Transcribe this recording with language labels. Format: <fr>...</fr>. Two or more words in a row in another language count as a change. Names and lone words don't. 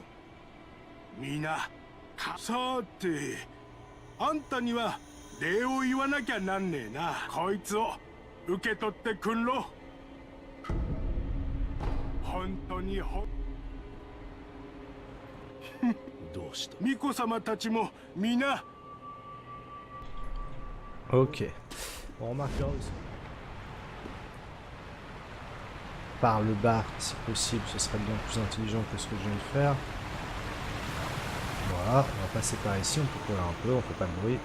<ja>みな、さて、あんたには礼を言わなきゃなんねえな。こいつを受け取ってくんろ。本当にどうした？巫女様たちもみな。</ja> <fr>Ok. On remarquera aussi. Par le bas, si possible, ce serait bien plus intelligent que ce que je viens de faire. Voilà, on va passer par ici, on peut courir un peu, on fait pas de bruit.</fr>